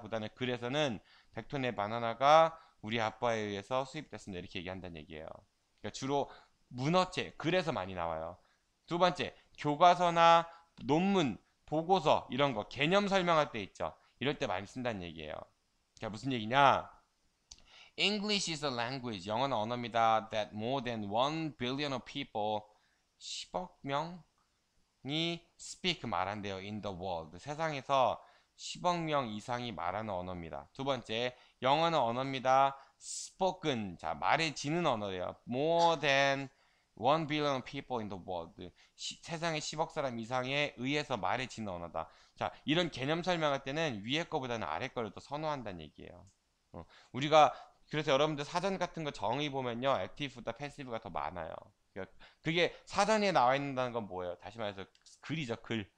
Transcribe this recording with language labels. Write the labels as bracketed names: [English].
[Korean] 보다는 그래서는 100톤의 바나나가 우리 아빠에 의해서 수입됐습니다. 이렇게 얘기한다는 얘기예요. 그러니까 주로 문어체, 그래서 많이 나와요. 두 번째, 교과서나 논문, 보고서 이런 거 개념 설명할 때 있죠. 이럴 때 많이 쓴다는 얘기예요. 그러니까 무슨 얘기냐? [English] English is a language. [Korean] 영어는 언어입니다. [English] That more than 1 billion of people [Korean] 10억 명 명이 speak 말한대요. [English] in the world. [Korean] 세상에서 10억 명 이상이 말하는 언어입니다. 두 번째, 영어는 언어입니다. spoken. 자, 말해지는 언어예요. [English] more than 1 billion people in the world. [Korean] 세상에 10억 사람 이상에 의해서 말해지는 언어다. 자, 이런 개념 설명할 때는 위에 거보다는 아래 거를 더 선호한다는 얘기예요. 우리가 그래서 여러분들 사전 같은 거 정의 보면요, 액티브보다 패시브가 더 많아요. 그게 사전에 나와 있는다는 건 뭐예요? 다시 말해서 글이죠, 글.